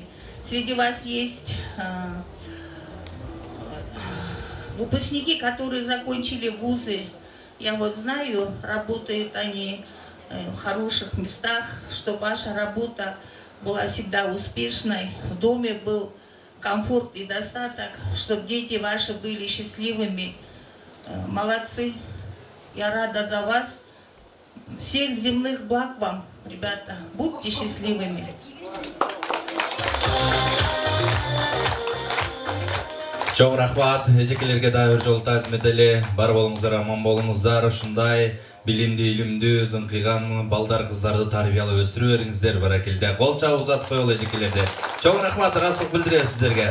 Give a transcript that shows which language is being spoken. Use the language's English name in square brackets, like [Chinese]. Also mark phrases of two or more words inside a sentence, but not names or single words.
[Russian] Среди вас есть выпускники, которые закончили вузы, Я вот знаю, работают они в хороших местах, чтобы ваша работа была всегда успешной, в доме был комфорт и достаток, чтобы дети ваши были счастливыми. Молодцы. Я рада за вас. Всех земных благ вам, ребята. Будьте счастливыми. [Kyrgyz] Чоң рахмат, эжекелерге да бир жолу таазим этели. Бар болуңуздар, аман болуңуздар. Ушундай билимди, илимдүү, зыңкыйган балдар, кыздарды тарбиялап өстүрө бериңиздер. Баракелде. Кол чабып узатып коелу эжекелерде. Чоң рахмат, ыраазычылык билдиребиз сиздерге.